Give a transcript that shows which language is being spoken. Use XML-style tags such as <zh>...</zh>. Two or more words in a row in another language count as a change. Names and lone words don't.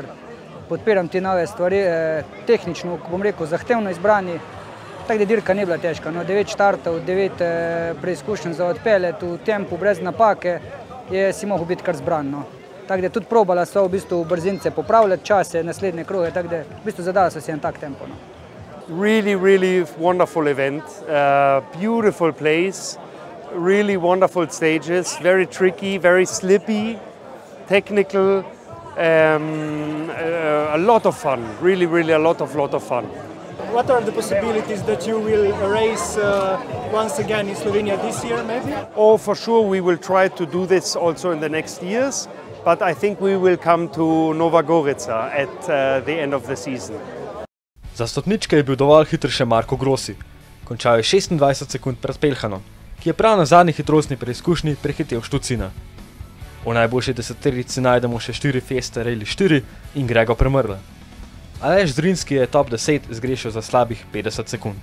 <sl>Podpiram ti nove stvari, tehnično, bom rekel, zahtevno izbrani. Tako da dirka ni bila težka, no, 9 štartov, 9 preizkušenj za odpeljati v tempu brez napake, si mogel biti kar zbran, no. Tako da tudi probala so v bistvu brzince popravljati čase, naslednje kroge, tako da v bistvu zadala so si en tak tempo, no.</sl> <en>Really wonderful event, beautiful place, really wonderful stages, very tricky, very slippy, technical, a lot of fun, really a lot of fun. What are the possibilities that you will race once again in Slovenia this year, maybe? Oh, for sure, we will try to do this also in the next years, but I think we will come to Nova Gorica at the end of the season.</en> <sl>Za stopničke je bil dovolj hiter še Marko Grossi. Končal je 26 sekund pred Peljhanom ki je prav na zadnji hitrostni preizkušnji prehitel Štucina. V najboljši deseterici najdemo še 4 Fiesta Rally 4 in Grego Premrla. Aleš Zrinski je top 10 zgrešil za slabih 50 sekund.</sl>